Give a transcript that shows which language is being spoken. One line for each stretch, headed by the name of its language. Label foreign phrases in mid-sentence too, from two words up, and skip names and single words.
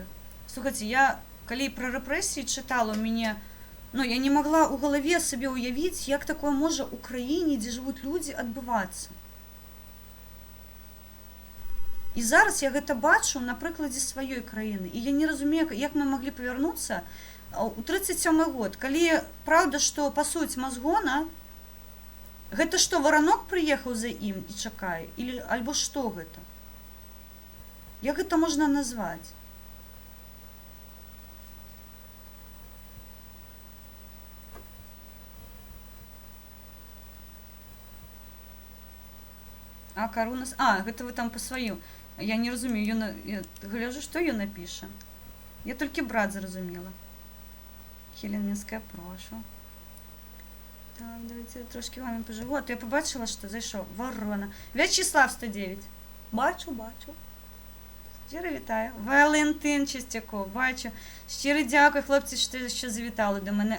Ukrainian: Слухайте, я, коли про репресії читала, мені, ну, я не могла у голові собі уявити, як таке може в Україні, де живуть люди, відбуватися. І зараз я гэта бачу на прикладі своєї країни. І я не розумію, як ми могли повернутися у 37-й год, коли правда, що по суті Мазгона,
Belarusian: гэта што, варанок прыехаў за ім і чакае? Или, альбо што гэта? Як гэта можна назваць? А, Каруна... А, гэта вы там па сваю. Я не разумею, я гляжу, што ён напіша. Я толькі брат зразумела. Хеленінская, прошу.
Ukrainian: Так, давайте трошки вами поживу. А то я побачила, що зайшов. Ворона. В'ячеслав 109. Бачу. Щиро вітаю. Валентин Чистяков, бачу. Щиро дякую, хлопці, що завітали до мене.